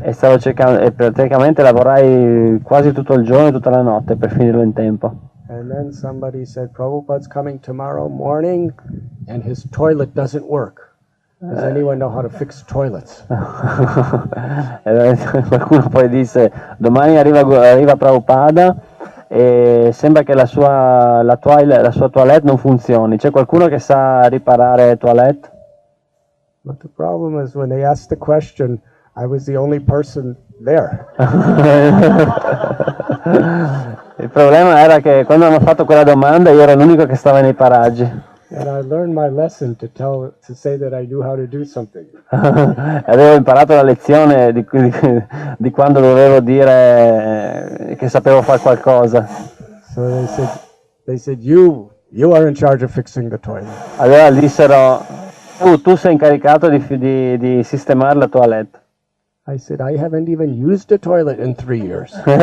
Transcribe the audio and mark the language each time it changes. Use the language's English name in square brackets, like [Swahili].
[Italian] E stavo cercando, e praticamente lavorai quasi tutto il giorno e tutta la notte per finirlo in tempo. [English] And then somebody said, Prabhupada's coming tomorrow morning and his toilet doesn't work. Does anyone know how to fix toilets? [Italian] E qualcuno poi disse, domani arriva Prabhupada e sembra che la sua toilette non funzioni. C'è qualcuno che sa riparare toilette? [English] But the problem is when they asked the question, I was the only person there. [Italian] Il problema era che quando hanno fatto quella domanda io ero l'unico che stava nei paraggi. [English] And I learned my lesson to say that I knew how to do something. [Italian] Avevo imparato la lezione di quando dovevo dire che sapevo fare qualcosa. [English] So they said you are in charge of fixing the toilet. [Italian] Allora dissero, tu sei incaricato di sistemare la toilette. [English] I said, I haven't even used a toilet in 3 years.